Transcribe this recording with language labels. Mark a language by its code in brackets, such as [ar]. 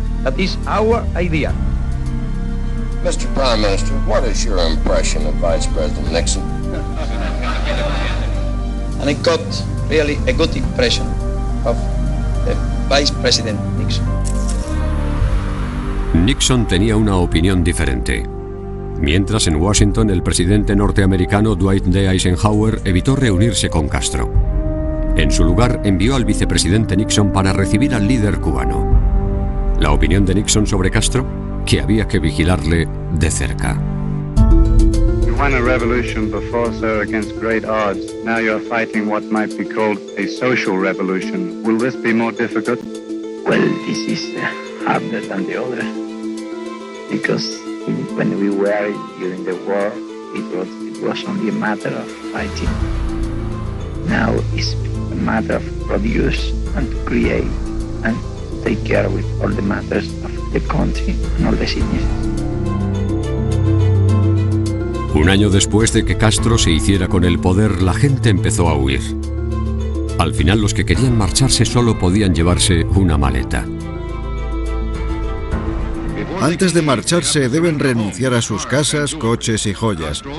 [en] That is our idea. Mr. Prime Minister, what is your impression of Vice President Nixon? And I got really a good impression of the Vice President Nixon. [es] Nixon tenía una opinión diferente. Mientras, en Washington, el presidente norteamericano Dwight D. Eisenhower evitó reunirse con Castro. En su lugar, envió al vicepresidente Nixon para recibir al líder cubano. La opinión de Nixon sobre Castro: que había que vigilarle de cerca. [en] won a revolution before, sir, against great odds. Now you're fighting what might be called a social revolution. Will this be more difficult? Well, this is harder than the other. Because when we were during the war, it was only a matter of fighting. Now it's a matter of produce and to create and take care with all the matters of the country and all the citizens. [es] Un año después de que Castro se hiciera con el poder, la gente empezó a huir. Al final, los que querían marcharse solo podían llevarse una maleta. Antes de marcharse deben renunciar a sus casas, coches y joyas.